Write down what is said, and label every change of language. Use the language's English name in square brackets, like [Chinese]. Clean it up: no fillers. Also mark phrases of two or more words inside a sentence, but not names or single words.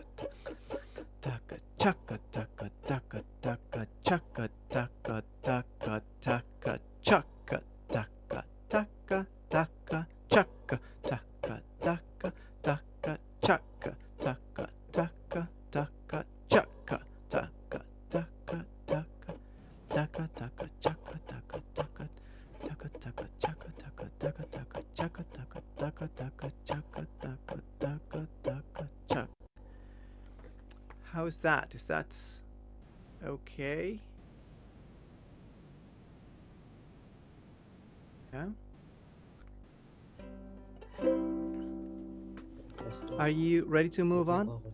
[English] taka chaka taka taka taka chaka taka taka taka chaka taka taka taka chaka taka taka taka chaka taka taka taka chaka taka taka taka taka taka chaka taka taka taka taka chaka taka taka taka chaka taka taka taka chaka taka taka taka chaka. How's that? Is that okay? Yeah. Are you ready to move on?